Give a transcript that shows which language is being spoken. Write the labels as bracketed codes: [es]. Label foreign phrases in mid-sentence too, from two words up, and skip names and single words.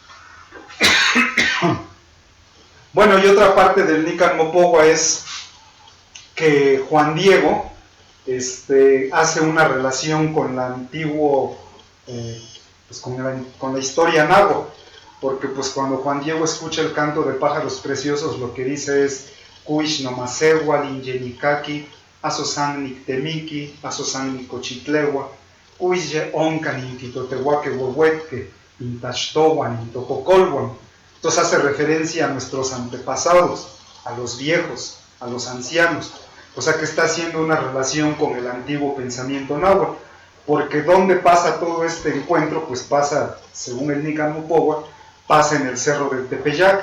[es] Bueno, y otra parte del Nican Mopogua es que Juan Diego hace una relación con la antiguo, pues con la historia náhuatl, porque pues cuando Juan Diego escucha el canto de pájaros preciosos, lo que dice es [nah] Kuish nomasegua linyenikaki, asosan nictemiki, asosan nicochitlegua, Kuish oncan intitotehuaque huehuetque, intachtohuan, intococolhuan. [es] Entonces hace referencia a nuestros antepasados, a los viejos, a los ancianos. O sea que está haciendo una relación con el antiguo pensamiento náhuatl, porque ¿dónde pasa todo este encuentro? Pues pasa, según el Nican Mopogua, pasa en el cerro del Tepeyac.